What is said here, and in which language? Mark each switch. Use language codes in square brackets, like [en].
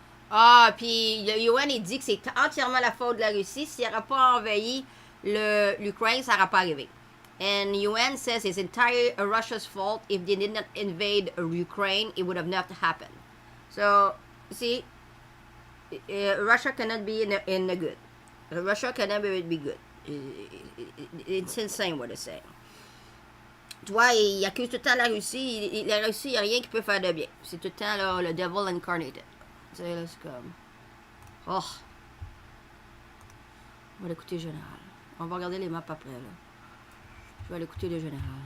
[fr] Ah, puis le UN, il dit que c'est entièrement la faute de la Russie. S'il n'aurait pas envahi l'Ukraine, ça n'aurait pas arrivé. [en] And UN says it's entirely Russia's fault. If they did not invade Ukraine, it would have not happened. So, see, Russia cannot be in the good. Russia cannot be good. It's insane what they're saying. [fr] Tu vois, il accuse tout le temps la Russie. La Russie, il n'y a rien qui peut faire de bien. C'est tout le temps là, le [en] devil incarnated. [fr] Tu sais, là, c'est comme... Oh! On va l'écouter général. On va regarder les maps après, là. Je vais l'écouter le général.